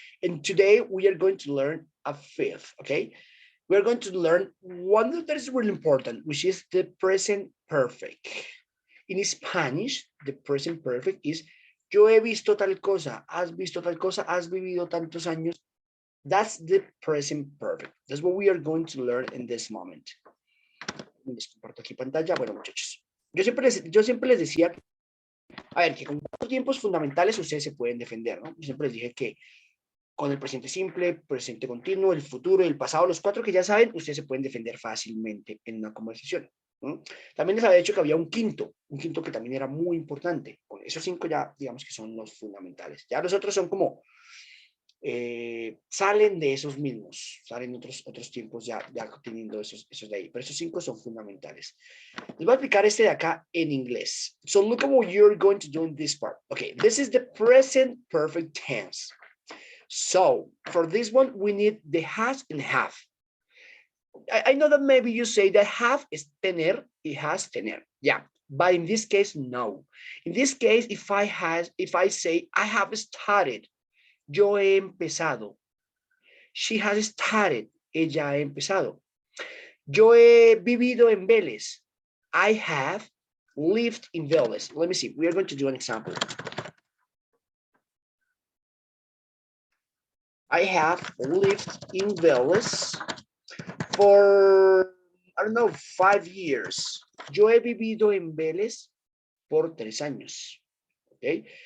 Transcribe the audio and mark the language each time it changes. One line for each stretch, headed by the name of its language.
English: And today we are going to learn a fifth, okay? We're going to learn one that is really important, which is the present perfect. In Spanish, the present perfect is
Spanish: yo he visto tal cosa, has visto tal cosa, has vivido tantos años.
English: That's the present perfect. That's what we are going to learn in this moment.
Spanish: Les comparto aquí pantalla. Bueno, muchachos, yo siempre les decía, a ver, que con cuatro tiempos fundamentales ustedes se pueden defender, ¿no? Yo siempre les dije que con el presente simple, presente continuo, el futuro y el pasado, los cuatro que ya saben, ustedes se pueden defender fácilmente en una conversación. ¿No? También les había dicho que había un quinto que también era muy importante. Con esos cinco ya, digamos que son los fundamentales. Ya los otros son como, salen de esos mismos, salen otros tiempos ya teniendo esos de ahí. Pero esos cinco son fundamentales. Les voy a explicar este de acá en inglés.
English: So look at what you're going to do in this part. Okay, this is the present perfect tense. So for this one, we need the has and have. I know that maybe you say that have is tener, it has tener. Yeah, but in this case, no. In this case, if I say I have started,
Spanish: yo he empezado.
English: She has started,
Spanish: ella ha empezado. Yo he vivido en Vélez.
English: I have lived in Vélez. Let me see, we are going to do an example. I have lived in Vélez for, I don't know, 5 years.
Spanish: Yo he vivido en Vélez por 3 años. ¿Okay?